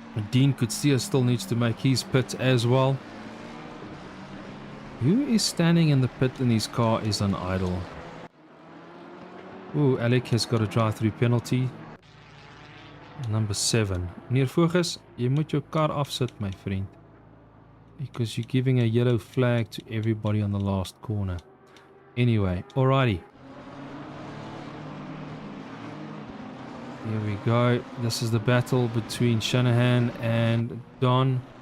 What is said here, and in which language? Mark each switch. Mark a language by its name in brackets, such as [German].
[English] Dean Kutsia still needs to make his pit as well. Who is standing in the pit in his car is on idle? Ooh, Alec has got a drive-through penalty. Number 7. [Afrikaans] Meneer Voges, jy moet jou kar afsit, [English] my friend. Because you're giving a yellow flag to everybody on the last corner. Anyway, alrighty. Here we go. This is the battle between Shanahan and Don.